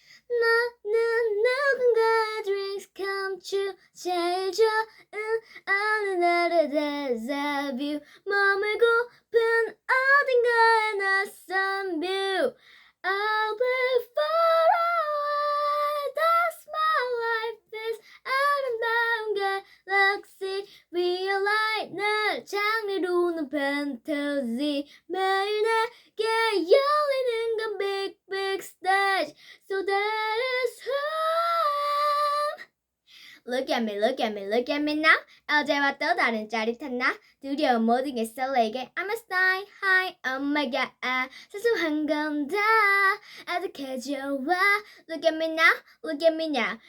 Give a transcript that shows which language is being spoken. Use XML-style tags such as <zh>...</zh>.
<en>나는 누군가의 dreams come true.</en> <ko>제일 좋은 어느 날의</ko> <en>deja vu.</en> <ko>머물고픈 어딘가의 낯선 view.</ko> <en>I'll be far away. That's my life is</en> <ko>아름다운</ko> <en>galaxy. Realize</en> <ko>날 장르로는 fantasy. 매일 내게 열리는 건</ko> <en>big big stage. So that is who I am. Look at me, look at me, look at me now.</en> <ko>어제와 또 다른 짜릿한 나. 두려운 모든 게 설레게.</ko> <en>I'm a sky high, oh my god.</en> <ko>사소한 건 다 아득해져 와.</ko> <en>Look at me now, look at me now.</en>